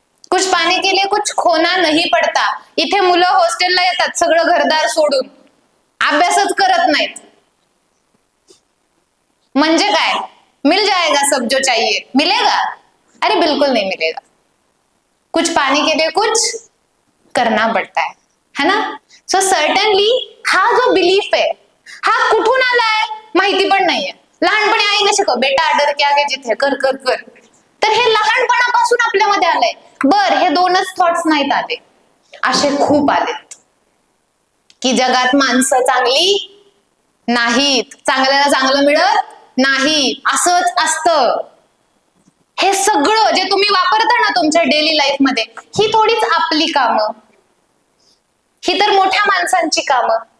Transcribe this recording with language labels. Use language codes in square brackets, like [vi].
[hi] कुछ पाने के लिए कुछ खोना नहीं पडता. [mr] इथे मुलं हॉस्टेलला येतात सगळं घरदार सोडून, अभ्यासच करत नाहीत. म्हणजे काय? [hi] मिल जाएगा सब जो चाहिए, मिलेगा? अरे बिल्कुल नहीं मिलेगा. कुछ पाने के लिए कुछ करना पड़ता है ना? [mr] सो सर्टनली हा जो बिलीफ आहे हा कुठून आलाय माहिती पण नाहीये. लहानपणी आईने शिकव, [hi] बेटा डर के आगे जीत है, [mr] कर कर कर. तर हे लहानपणापासून आपल्यामध्ये आलंय. बर, हे दोनच थॉट्स नाहीत आले, असे खूप आलेत की जगात माणसं चांगली नाहीत, चांगल्याला चांगलं मिळत नाही, असंच असतं. हे सगळं जे तुम्ही वापरता ना तुमच्या डेली लाईफ मध्ये, ही थोडीच आपली कामं, ही तर मोठ्या माणसांची कामं.